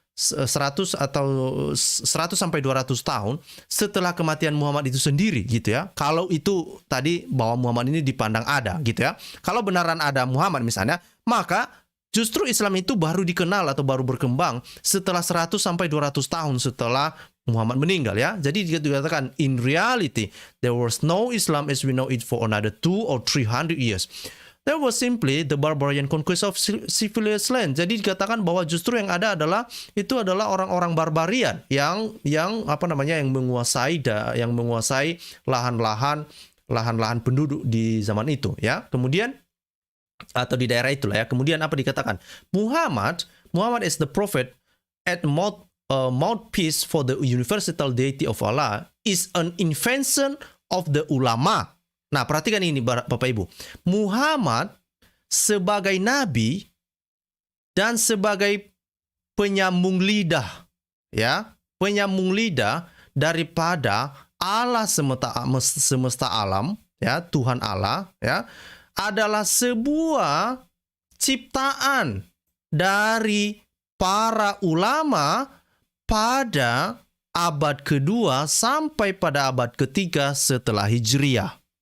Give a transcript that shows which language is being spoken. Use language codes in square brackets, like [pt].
[id] 100 sampai 200 tahun setelah kematian Muhammad itu sendiri gitu ya. Kalau itu tadi bahwa Muhammad ini dipandang ada gitu ya. Kalau benaran ada Muhammad misalnya, maka justru Islam itu baru dikenal atau baru berkembang setelah 100 sampai 200 tahun setelah Muhammad meninggal ya. Jadi dikatakan [en] in reality there was no Islam as we know it for another 200 or 300 years. There was simply the barbarian conquest of civilized land. [id] Jadi dikatakan bahwa justru yang ada adalah orang-orang barbarian yang menguasai lahan-lahan penduduk di zaman itu ya. Kemudian atau di daerah itulah ya. Kemudian apa dikatakan? [en] Muhammad is the prophet at mouthpiece for the universal deity of Allah is an invention of the ulama. [id] Nah, perhatikan ini Bapak Ibu. Muhammad sebagai nabi dan sebagai penyambung lidah ya, penyambung lidah daripada Allah semesta alam ya, Tuhan Allah ya, adalah sebuah ciptaan dari para ulama pada abad kedua sampai pada abad ketiga setelah Hijriah.